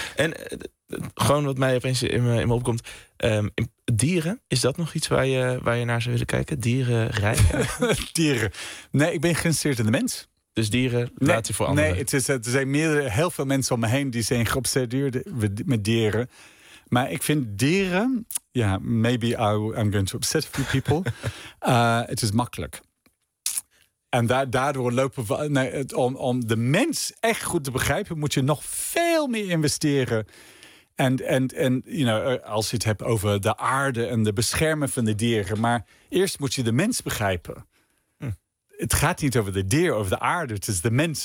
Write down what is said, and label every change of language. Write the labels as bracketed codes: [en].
[nl] En gewoon wat mij opeens in me opkomt. Dieren, is dat nog iets waar je naar zou willen kijken? Dieren rijden? Dieren. Nee, ik ben geïnteresseerd in de mens. Dus dieren, laat je voor anderen. Nee, er zijn heel veel mensen om me heen die zijn geobsedeerd met dieren. Maar ik vind dieren, [en] maybe I'm going to upset a few people. [nl] Het is makkelijk. En daardoor lopen we. Nee, om de mens echt goed te begrijpen, moet je nog veel meer investeren. En als je het hebt over de aarde en de beschermen van de dieren. Maar eerst moet je de mens begrijpen. Hm. Het gaat niet over de dier, over de aarde. Het is de mens.